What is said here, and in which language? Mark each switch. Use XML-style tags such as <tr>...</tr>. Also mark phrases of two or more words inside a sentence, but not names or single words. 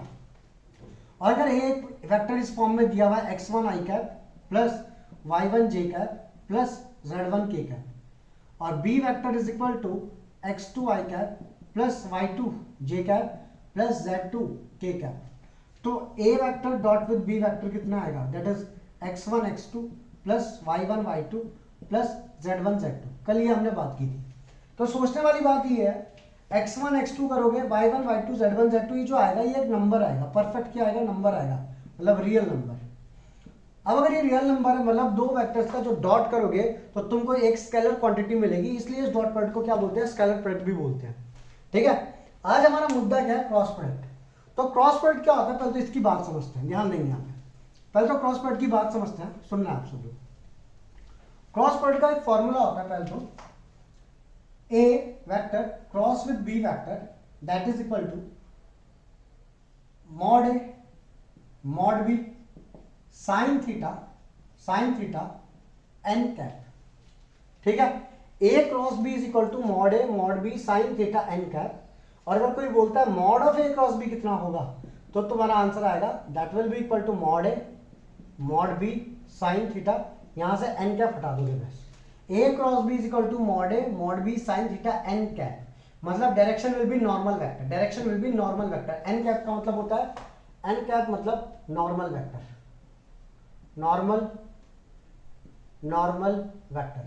<hi>और अगर एक वेक्टर इस फॉर्म में दिया हुआ है x1 i कैप प्लस y1 j कैप प्लस z1 k कैप, और b वेक्टर</hi> <en>is equal to</en> <hi>x2 i कैप प्लस y2 j कैप प्लस z2 k कैप, तो a वेक्टर</hi> <en>dot with</en> <hi>b वेक्टर कितना आएगा,</hi> <en>that is</en> <hi>x1 x2 प्लस y1 y2 प्लस z1 z2। कल ये हमने बात की थी। तो सोचने वाली बात ये है, x1 x2 करोगे, y1 y2 z1 z2, ये जो आएगा ये एक नंबर आएगा, परफेक्ट क्या आएगा, नंबर आएगा, मतलब</hi> <en>real number.</en> <hi>अब अगर ये</hi> <en>real number</en> <hi>है, मतलब दो वेक्टर्स का जो डॉट करोगे तो तुमको एक</hi> <en>scalar quantity</en> <hi>मिलेगी, इसलिए इस</hi> <en>dot product</en> <hi>को क्या बोलते हैं,</hi> <en>scalar product</en> <hi>भी बोलते हैं, ठीक है। आज हमारा मुद्दा क्या है,</hi> <en>cross product.</en> <hi>तो</hi> <en>cross product</en> <hi>क्या होता है, पहले तो इसकी बात समझते हैं, ध्यान देंगे यहाँ पे। पहले तो</hi> <en>cross product</en> <hi>की बात समझते हैं, सुनना आप सब लोग।</hi> <en>cross product</en> <hi>का एक फॉर्मूला होता है, पहले तो A वेक्टर</hi> <en>cross with B vector that is equal to</en> <hi>मॉड A मॉड B</hi> <en>sine theta</en> <hi>n कैप, ठीक है। A क्रॉस B</hi> <en>is equal to</en> <hi>मॉड A मॉड B</hi> <en>sine theta</en> <hi>n कैप, और अगर कोई बोलता है</hi> <en>mod of</en> <hi>A क्रॉस B कितना होगा, तो तुम्हारा आंसर आएगा</hi> <en>that will be equal to</en> <hi>मॉड A मॉड B</hi> <en>sine theta,</en> <hi>यहां से n कैप हटा दोगे बस। A क्रॉस B</hi> <en>is equal to</en> <hi>मॉड A मॉड B</hi> <en>sine theta</en> <hi>n कैप, मतलब</hi> <en>direction will be normal vector, direction will be normal vector.</en> <hi>n कैप का मतलब होता है, n कैप मतलब</hi> <en>normal vector, normal vector.</en>